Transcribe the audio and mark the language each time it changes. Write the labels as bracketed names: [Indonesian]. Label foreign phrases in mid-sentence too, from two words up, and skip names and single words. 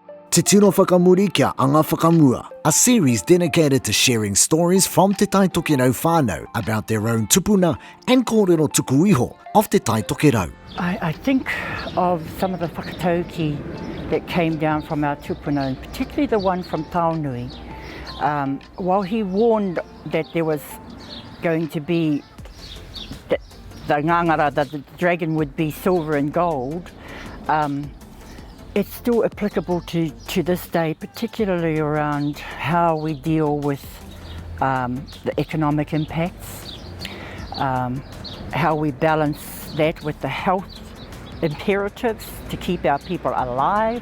[Māori] Titiro whakamuri kia Anga Whakamua, [English] a series dedicated to sharing stories from Te Tai Tokerau whānau about their own tupuna and [Māori] kōrero tuku iho [English] of Te Tai Tokerau. I think of some of the whakatauki that came down from our tupuna, and particularly the one from Taonui. While he warned that there was going to be the ngangara, that the dragon would be silver and gold, it's still applicable to this day, particularly around how we deal with the economic impacts, how we balance that with the health imperatives to keep our people alive.